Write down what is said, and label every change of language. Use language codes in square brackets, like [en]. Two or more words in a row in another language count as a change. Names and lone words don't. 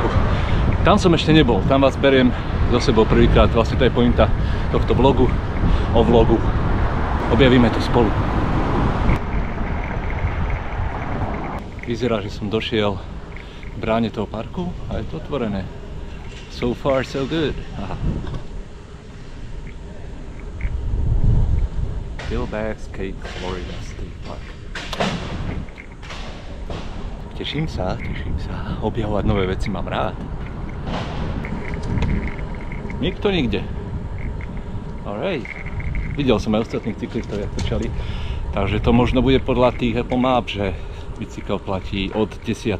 [sk] Tam som ešte nebol, tam vás beriem so sebou prvýkrát. Vlastne to je pointa tohto vlogu o vlogu. Objavíme to spolu. Vyzerá, že som došiel k bráne toho parku a je to otvorené. [en] So far, so good. Aha. [sk] Billbags Cape Florida State Park. Teším sa. Objavovať nové veci mám rád. Nikto nikde. Alright. Videl som aj ostatných cyklistov, jak trčali. Takže to možno bude podľa tých Apple Map, že bicykel platí od 10.